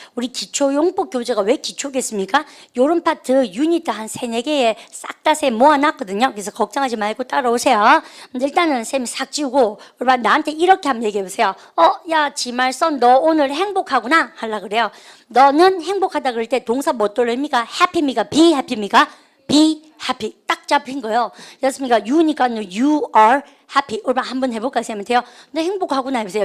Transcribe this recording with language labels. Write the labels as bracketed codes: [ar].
[ko] 우리 기초용법 교재가 왜 기초겠습니까? 요런 파트 유니트 한 3-4개에 싹 다 쌤 모아놨거든요. 그래서 걱정하지 말고 따라오세요. 근데 일단은 쌤이 싹 지우고 나한테 이렇게 한번 얘기해보세요. 야 지말선 너 오늘 행복하구나 하려 그래요. 너는 행복하다 그럴 때 동사 뭐 돌립니까? happy입니까? [en] be happy [ko] 입니까? [en] be happy. [ko] 딱 잡힌 거예요. 그렇습니까? [en] you니까 you are happy. [ko] 오늘 한번 해볼까 하면 돼요. 너 행복하구나 해보세요.